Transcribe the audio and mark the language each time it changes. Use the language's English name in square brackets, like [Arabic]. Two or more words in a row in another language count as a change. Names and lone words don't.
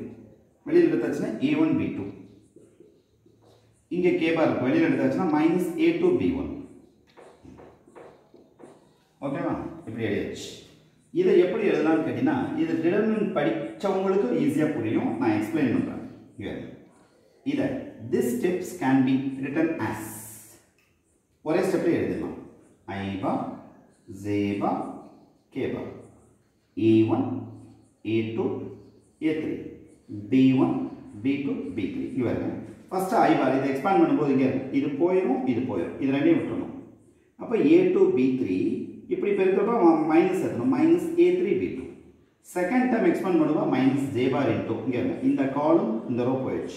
[Tamil] வெளியில் எடுத்தாச்சுன்னா [English] a1 b2. [Tamil] இங்க [English] k bar [Tamil] வெளியில் எடுத்தாச்சுன்னா [English] minus a2 b1. [Tamil] ஓகேவா? இப்படி எழுதியாச்சு. இதை எப்படி எழுதலாம்னு கேட்டீங்கன்னா இது டிடர்மினன்ட் படிச்சவங்களுக்கு ஈஸியா புரியும். நான் எக்ஸ்பிளைன் பண்றேன். இதை [English] this steps can be written as [Tamil] ஒரே ஸ்டெப்ல எழுதலாம். [English] I bar, J bar, K bar, A1, A2, A3, B1, B2, B3. [Tamil] இவங்க [English] first I bar [Tamil] இதை எக்ஸ்பாண்ட் பண்ணும்போது இங்க இது போயிடும், இது போயிடும். இது ரெண்டையும் விட்டுறணும். அப்ப [English] A2 B3 [Tamil] இப்படி பெருக்கிறப்ப மைனஸ் எடுக்கணும். [English] minus A3 B2. second time expand [Tamil] பண்ணுவா [English] minus J bar into [Tamil] இங்க இந்த காலம் இந்த ரோ போயிடுச்சு.